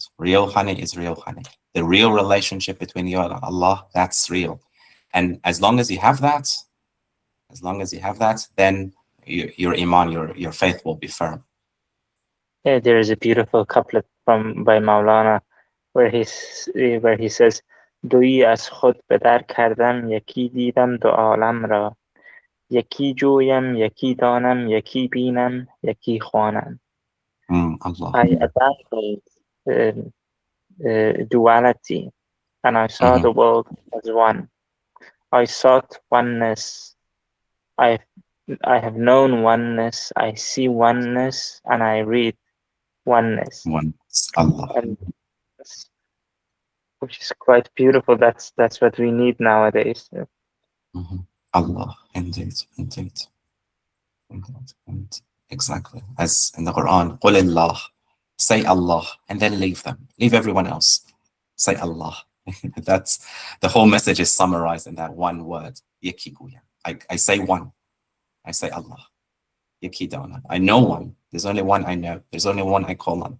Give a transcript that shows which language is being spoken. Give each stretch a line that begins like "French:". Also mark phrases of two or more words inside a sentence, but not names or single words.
English: Real honey is real honey. The real relationship between you and Allah, that's real. And as long as you have that, then your iman, your faith will be firm. Yeah, there is a beautiful couplet by Maulana where he says,
Persian: دویی از خود به در کردم یکی دیدم دو عالم را یکی جویم یکی دانم یکی بینم یکی خوانم.
English: Allah. I abandoned duality and I saw the world as one. I sought oneness. I have known oneness. I see oneness and I read oneness. Oneness. Allah. And which is quite beautiful. That's what we need nowadays. Allah, indeed. Exactly. As in the Quran,
Arabic: قُلِ اللَّهِ,
English: say Allah, and then leave them. Leave everyone else. Say Allah. That's the whole message is summarized in that one word. I say one. I say Allah. Yakidana. I know one. There's only one I know. There's only one I call on.